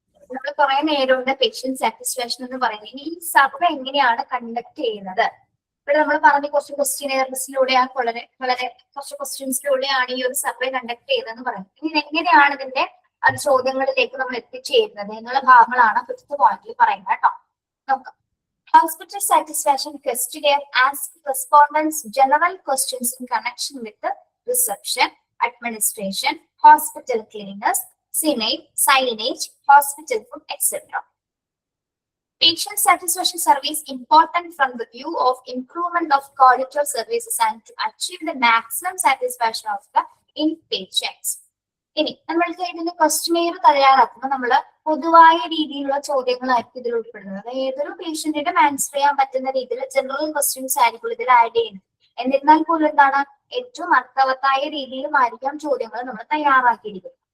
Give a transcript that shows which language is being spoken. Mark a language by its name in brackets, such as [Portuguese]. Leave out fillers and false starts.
[Malayalam] നമ്മൾ കുറെ നേരമുണ്ട് patient satisfaction എന്ന് പറയുന്നത്. ഇനി ഈ സർവേ എങ്ങനെയാണ് കണ്ടക്ട് ചെയ്യുന്നത്? ഇവിടെ നമ്മൾ പറഞ്ഞ കുറച്ച് ക്വസ്റ്റ്യനേഴ്സിലൂടെയാണ് വളരെ കുറച്ച് ക്വസ്റ്റ്യൻസിലൂടെയാണ് ഈ ഒരു സർവേ കണ്ടക്ട് ചെയ്യുന്നതെന്ന് പറയുന്നത്. ഇനി എങ്ങനെയാണ് ഇതിന്റെ ചോദ്യങ്ങളിലേക്ക് നമ്മൾ എത്തിച്ചേരുന്നത് എന്നുള്ള ഭാഗങ്ങളാണ് 5th പോയിന്റിൽ പറയുന്നത് കേട്ടോ. നോക്കാം. [English] Hospital satisfaction questionnaire asks respondents general questions in connection with the reception, administration, hospital cleanliness, signage, hospital food, etc. Patient satisfaction survey is important from the view of improvement of quality of services and to achieve the maximum satisfaction of the inpatients. [Malayalam] ഇനി നമ്മൾക്ക് ഇതിന്റെ questionnaire തയ്യാറാക്കുമ്പോൾ നമ്മൾ പൊതുവായ രീതിയിലുള്ള ചോദ്യങ്ങളായിരിക്കും ഇതിൽ ഉൾപ്പെടുന്നത്. ഏതൊരു പേഷ്യന്റിന്റെ ആൻസർ ചെയ്യാൻ പറ്റുന്ന രീതിയിൽ ജനറൽ ക്വസ്റ്റ്യൻസ് ആയിരിക്കും ഇതിൽ ആഡ് ചെയ്യുന്നത്. എന്നിരുന്നാൽ പോലും എന്താണ്, ഏറ്റവും അർത്ഥവത്തായ രീതിയിലുമായിരിക്കാം ചോദ്യങ്ങൾ നമ്മൾ തയ്യാറാക്കിയിരിക്കുന്നത്.